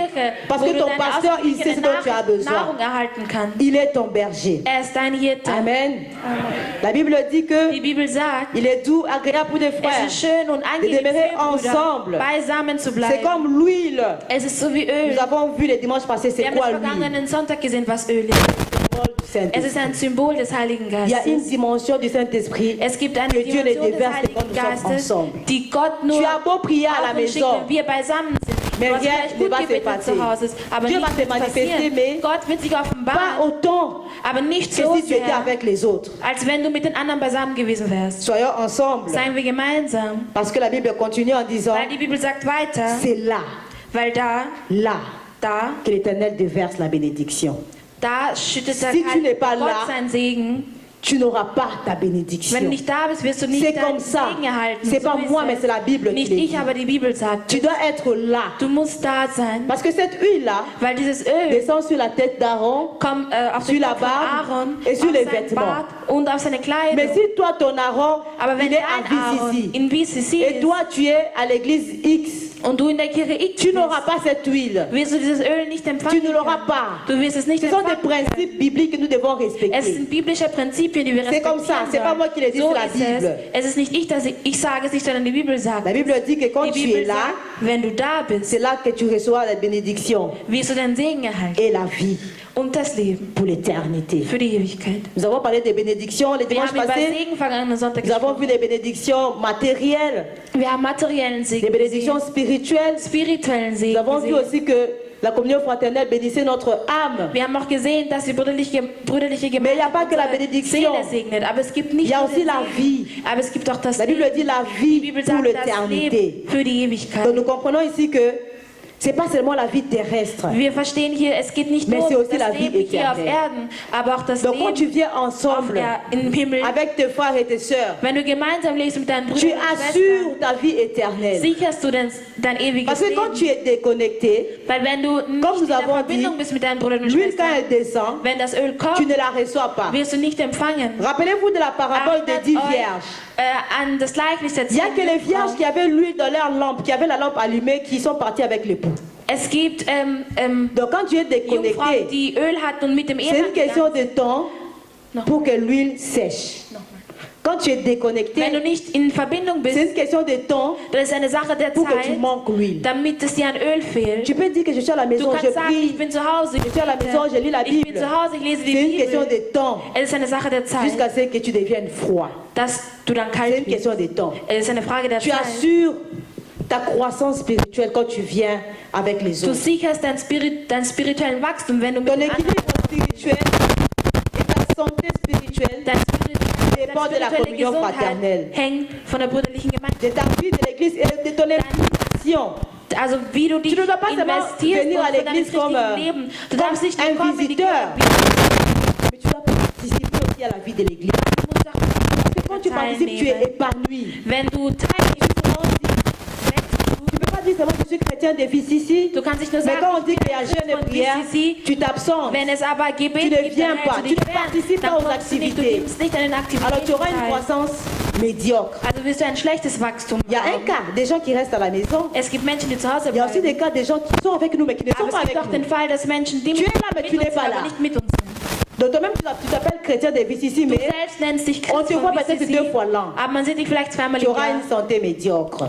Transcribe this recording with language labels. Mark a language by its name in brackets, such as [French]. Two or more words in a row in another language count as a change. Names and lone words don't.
[French] Parce que ton pasteur, il sait ce dont tu as besoin. Il est ton berger. Amen. La Bible dit que il est doux, agréable pour des frères de demeurer ensemble. C'est comme l'huile. Nous avons vu les dimanches passés, c'est quoi l'huile? [German] Es ist ein Symbol des Heiligen [French] Il y a une [German] Geistes. [French] dimension du Saint-Esprit [German] Es gibt eine [French] que Dieu ne [German] Dimension des [French] déverse que quand [German] Heiligen [French] nous sommes [German] Geistes, [French] ensemble. [German] die Gott nur [French] Tu as beau prier à la [German] auf uns schickt, [French] maison, [German] wenn wir beisammen sind. [French] mais [German] Was [French] rien [German] vielleicht [French] ne [German] gut [French] va se [German] geht, wenn du [French] passer. [German] zu Hause bist, aber [French] Dieu [German] nicht [French] va se [German] wird [French] manifester, [German] passieren. [French] mais [German] Gott wird sich [French] pas [German] offenbaren, [French] autant [German] aber nicht [French] que [German] so [French] si tu étais [German] sehr, [French] avec les autres. [German] als wenn du mit den anderen beisammen gewesen wärst. [French] Soyons ensemble. [German] Seien wir gemeinsam. [French] Parce que la Bible continue en disant, [German] Weil die Bibel sagt weiter, [French] c'est là [German] weil da [French] que l'Éternel déverse la bénédiction. [German] schüttet der [French] Si tu n'es pas [German] Gott [French] là, [German] seinen Segen. [French] Tu n'auras pas ta bénédiction. [German] Wenn du nicht da bist, wirst du nicht [French] C'est [German] deinen [French] comme ça. [German] Segen erhalten. [French] C'est pas [German] So ist [French] moi, [German] es. [French] mais c'est la Bible qui [German] Nicht [French] le dit. [German] ich, aber die Bibel sagt. [French] Tu dois être là. [German] Du musst da sein. [French] Parce que cette huile-là [German] Weil dieses Öl [French] descend sur la tête d'Aaron, [German] kommt auf [French] sur [German] den [French] la [German] Kopf von [French] barbe [German] Aaron, [French] et sur [German] auf [French] les [German] seinen [French] vêtements. [German] Bart und auf seine Kleidung. [French] Mais si toi, ton Aaron, [German] Aber wenn [French] il est [German] dein [French] à [German] Aaron [French] VCC, [German] in VCC [French] et [German] ist [French] toi, tu es à l'église X, [German] und du in der Kirche X [French] tu n'auras pas cette huile. [German] Wirst du dieses Öl nicht empfangen. [French] Tu ne l'auras pas. [German] Du wirst es nicht [French] Ce sont [German] empfangen. [French] des principes bibliques que nous devons respecter. [German] Es sind biblische Prinzipien, die wir [French] C'est comme ça, c'est pas moi qui le dis, [German] so [French] c'est la Bible. [German] es ist nicht ich, dass ich sage es nicht, sondern die Bibel sagt. [French] La Bible dit que quand [German] Die [French] tu [German] Bibel [French] es là, [German] sagt, wenn du da bist, [French] c'est là que tu reçois la bénédiction [German] wirst du den Segen erhalten [French] et la vie [German] und das Leben [French] pour l'éternité. [German] für die Ewigkeit. [French] Nous avons parlé des bénédictions les [German] Wir [French] dimanches [German] haben über [French] passés. [German] Segen vergangenen Sonntag [French] Nous avons [German] gesprochen. [French] vu les bénédictions matérielles, [German] Wir haben materiellen [French] les [German] Segen [French] bénédictions [German] gesehen, [French] spirituelles. [German] spirituellen [French] Nous [German] Segen [French] avons vu [German] gesehen. [French] aussi que la communion fraternelle bénissait notre âme. [German] Wir haben auch gesehen, dass die brüderliche [French] Mais il n'y a pas que la [German] unsere [French] bénédiction. [German] Seele segnet. Aber es gibt [French] Il [German] nicht [French] y a [German] nur [French] aussi [German] den [French] la [German] Segen, [French] vie. [German] aber es gibt auch das [French] La Bible [German] Leben. [French] dit la [German] Die [French] vie [German] Bibel [French] pour [German] sagt das [French] l'éternité. [German] Leben für die Ewigkeit. [French] Donc nous comprenons ici que ce n'est pas seulement la vie terrestre. [German] Wir verstehen hier, es geht nicht [French] Mais [German] nur [French] c'est [German] um [French] aussi la [German] das [French] vie [German] Leben hier auf [French] éternelle. [German] Erden, aber auch das [French] Donc quand tu [German] Leben [French] viens ensemble [German] im Himmel. [French] avec tes frères et tes sœurs, [German] Wenn du gemeinsam lebst mit deinen [French] tu [German] Brüdern und Schwestern, [French] assures ta vie éternelle. [German] sicherst du dein ewiges [French] Parce que quand [German] Leben. [French] tu es déconnecté, [German] Weil wenn du nicht [French] nous [German] in der [French] avons [German] Verbindung [French] dit, [German] bist mit deinen Brüdern und [French] l'huile quand [German] Schwestern, [French] elle descend, [German] wenn das Öl [French] tu [German] kommt, [French] ne la reçois pas. [German] wirst du nicht empfangen. [French] Rappelez-vous de la parabole des 10 [German] Erinnert euch, [French] vierges. [German] an das Gleichnis der [French] Il n'y a [German] 10 [French] que les vierges [German] Jungfrauen. [French] qui avaient l'huile dans leur lampe, qui avaient la lampe allumée, qui sont parties avec l'époux. [German] Es gibt [French] Donc quand tu es [German] Jungfrauen, [French] déconnecté, [German] die Öl hatten und mit dem [French] c'est une [German] Ehemann [French] question [German] gegangen [French] de temps Non. pour que l'huile sèche. [German] sind. [French] Quand tu es [German] Wenn [French] déconnecté, [German] du nicht in Verbindung [French] c'est [German] bist, [French] une question de temps [German] das ist eine Sache der [French] pour que tu [German] Zeit, [French] manques l'huile. [German] damit es dir an Öl fehlt. [French] Tu peux dire que je suis à la [German] Du [French] maison, je [German] kannst sagen, ich [French] prie. [German] bin zu Hause, [French] Je suis à la maison, je lis la [German] ich bin [French] Bible. [German] zu Hause, ich lese die [French] C'est une question [German] Bibel. [French] de temps [German] Es ist eine Sache der Zeit, [French] jusqu'à ce que tu deviennes froid. [German] dass du dann [French] C'est [German] kalt [French] une [German] bist. [French] question de temps. [German] Es ist eine Frage der [French] Tu [German] Zeit. [French] assures ta croissance spirituelle quand tu viens avec les [German] Du [French] autres. [German] sicherst dein spirituellen Wachstum, wenn du mit [French] Ton [German] den anderen [French] équilibre spirituel et ta santé spirituelle [German] deine [French] dépend de la [German] spirituelle [French] communion [German] Gesundheit [French] fraternelle, [German] hängt von der brüderlichen Gemeinde. [French] de ta vie de l'église et de ton implication. [German] Also wie du dich [French] Tu ne dois pas seulement [German] investierst [French] venir [German] und [French] à [German] von deinem [French] l'église comme, [German] richtigen Leben. Du [French] comme [German] darfst nicht nur [French] un [German] kommen in die [French] visiteur. [German] Kirche. [French] Mais tu dois participer aussi à la vie de l'église. [German] Du musst auch [French] Parce que quand tu participes, tu es [German] teilnehmen. [French] épanoui. [German] Wenn du teilnimmst, [French] Tu ne peux pas dire seulement que je suis chrétien depuis ici. [German] du kannst nicht nur [French] Mais [German] sagen, [French] quand on dit [German] ich [French] qu'il y [German] bin [French] a jeûne et [German] von [French] prière, [German] BCC. [French] tu t'absentes. [German] Wenn es aber Gebet [French] Tu ne [German] gibt, [French] viens [German] dann [French] pas, [German] hältst du [French] tu [German] dich [French] ne [German] fern. [French] participes [German] Dann [French] pas aux [German] kommst du nicht, du [French] activités. [German] nimmst nicht an den [French] Alors [German] Aktivitäten [French] tu auras une [German] teil. [French] croissance médiocre. [German] Also wirst du ein schlechtes Wachstum [French] Il y a un [German] haben. [French] cas des gens qui restent à la maison. [German] Es gibt Menschen, die zu Hause [French] Il y a aussi [German] bleiben. [French] des cas des gens qui sont avec nous mais qui ne sont [German] Aber [French] pas [German] es gibt [French] avec [German] auch den [French] nous. [German] Fall, dass Menschen, die [French] Tu [German] mit [French] es là, mais tu [German] uns [French] n'es [German] sind, [French] pas [German] aber [French] là. [German] nicht mit uns sind. [French] Donc toi-même tu t'appelles chrétien de ici, [German] Du [French] mais [German] selbst nennst dich [French] on [German] Christ [French] te [German] von [French] voit peut-être [German] BCC, [French] 2 fois l'an. [German] aber man sieht dich vielleicht zweimal [French] Tu [German] im [French] auras [German] Jahr. [French] une santé médiocre.